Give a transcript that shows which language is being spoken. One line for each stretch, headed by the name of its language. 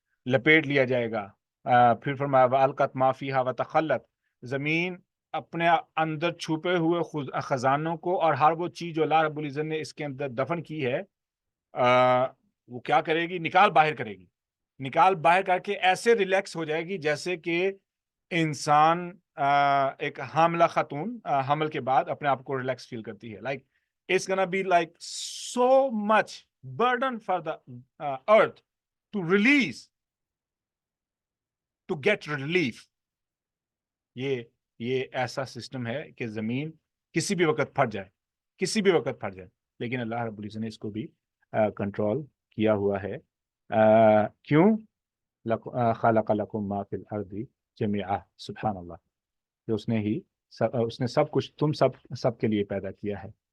Urdu: لپیٹ لیا جائے گا. پھر فرمایا
Arabic: وَأَلْقَتْ مَا فِيهَا وَتَخَلَّتْ،
Urdu: زمین اپنے اندر چھپے ہوئے خزانوں کو اور ہر وہ چیز جو اللہ رب العزت نے اس کے اندر دفن کی ہے وہ کیا کرے گی؟ نکال باہر کرے گی. نکال باہر کر کے ایسے ریلیکس ہو جائے گی جیسے کہ انسان ایک حاملہ خاتون حمل کے بعد اپنے آپ کو ریلیکس فیل کرتی ہے.
English: Like it's gonna be like so much burden for the earth to release, to get relief.
Urdu: یہ ایسا سسٹم ہے کہ زمین کسی بھی وقت پھٹ جائے، لیکن اللہ رب العزت نے اس کو بھی کنٹرول کیا ہوا ہے. کیوں؟
Arabic: خلق لکم ما فی الارض جميعا،
Urdu: سبحان اللہ، کہ اس نے سب کچھ تم سب کے لیے پیدا کیا ہے.